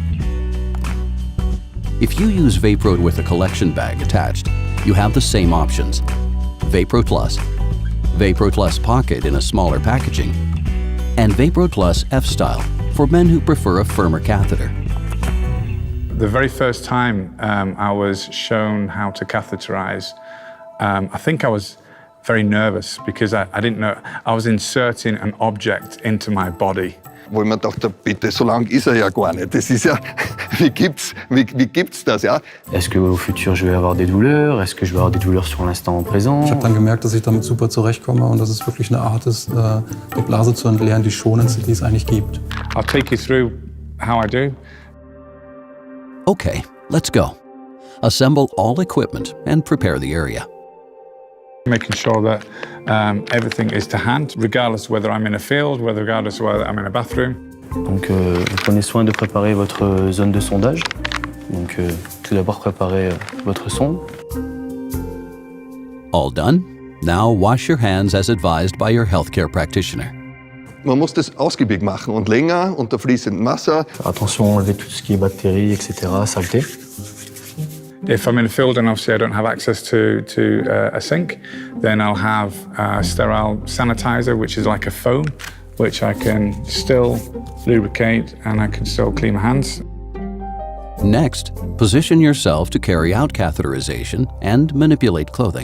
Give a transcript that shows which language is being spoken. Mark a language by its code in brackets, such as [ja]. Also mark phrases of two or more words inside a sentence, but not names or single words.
[en] If you use VaPro with a collection bag attached, you have the same options: VaPro Plus Pocket in a smaller packaging, and VaPro Plus F-Style for men who prefer a firmer catheter. The very first time I was shown how to catheterize, I think I was very nervous because I didn't know, I was inserting an object into my body. [de] Wo ich mir dachte, bitte, so lang ist er ja gar nicht. Das ist ja, wie gibt's das, ja? [fr] Est-ce qu'au futur je vais avoir des douleurs? Est-ce que je vais avoir des douleurs sur l'instant présent? [de] Ich habe dann gemerkt, dass ich damit super zurechtkomme und dass es wirklich eine Art ist, die Blase zu entleeren, die schonendste, die es eigentlich gibt. [en] I'll take you through how I do. Okay, let's go. Assemble all equipment and prepare the area. Making sure that everything is to hand, regardless whether I'm in a field, regardless whether I'm in a bathroom. [fr] Donc, prenez soin de préparer votre zone de sondage. Donc, tout d'abord, préparez votre sonde. [en] All done? Now wash your hands as advised by your healthcare practitioner. [de] Man muss das ausgiebig machen und länger unter fließendem Wasser. [fr] Attention, enlever tout ce qui est bactéries, etc., saleté. [en] If I'm in a field and obviously I don't have access to a sink, then I'll have a sterile sanitizer, which is like a foam, which I can still lubricate and I can still clean my hands. Next, position yourself to carry out catheterization and manipulate clothing.